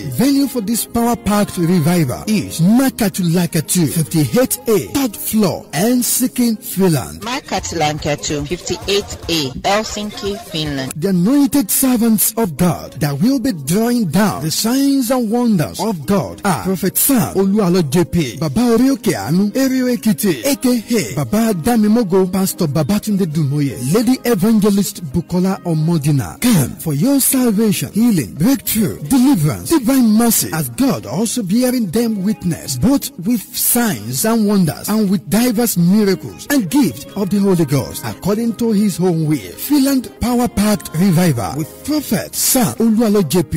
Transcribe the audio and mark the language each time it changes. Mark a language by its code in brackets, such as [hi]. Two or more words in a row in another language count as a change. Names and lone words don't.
[en] Venue for this power-packed revival is Makatulakatu 58A, 3rd floor, Helsinki, Finland. Makatulakatu 58A, Helsinki, Finland. The anointed servants of God that will be drawing down the signs and wonders of God are Prophet Sam Oluwalo JP, Baba Orioke Anu, Erio Ekiti, aka Baba Damimogo, Pastor Babatunde Dumoye, Lady Evangelist Bukola Omodina. Come for your salvation, healing, breakthrough, deliverance, divine mercy, as God also bearing them witness, both with signs and wonders and with diverse miracles and gift of the Holy Ghost, according to his own will. Finland Power Packed Revival with Prophet Sam Oluwalo JP.